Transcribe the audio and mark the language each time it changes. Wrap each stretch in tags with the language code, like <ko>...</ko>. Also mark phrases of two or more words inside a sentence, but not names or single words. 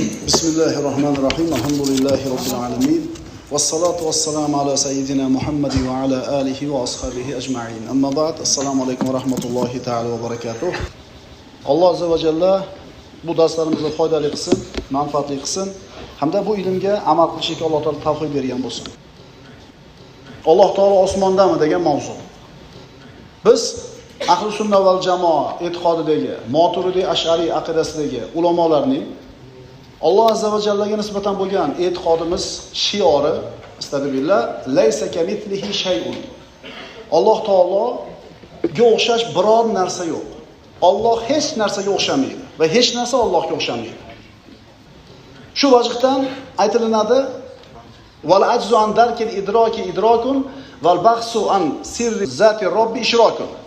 <ar>بسم الله الرحمن الرحيم. الحمد لله رب العالمين. والصلاة والسلام على سيدنا محمد وعلى آله وأصحابه أجمعين. أما بعد. السلام عليكم ورحمة الله تعالى وبركاته.</ar> <uz>Alloh</uz> <ar>عز وجل</ar> <uz>bu darslarimizni foydali qilsin, manfaatli qilsin hamda bu ilmga amal qilishga Alloh taolo tavfiq bergan bo'lsin. Alloh taolo osmondami degan mavzu. Biz</uz> <ar>أهل السنة والجماعة</ar> <uz>e'tiqodidagi, Maturidi Ash'ari aqidasidagi ulamolarning Alloh</uz> <ar>عز وجل</ar> <uz>nisbatan bo'lgan e'tiqodimiz shiori istag'firullah</uz> <ar>ليس كمثله شيء.</ar> <uz>Alloh taologa o'xshash biror narsa yo'q. Alloh hech narsaga o'xshamaydi va hech narsa Allohga o'xshamaydi. Shu vajhdan aytilinadi:</uz> <ar>"والعجز عن درك الإدراك إدراك والبحث عن سر ذات الرب إشراك."</ar>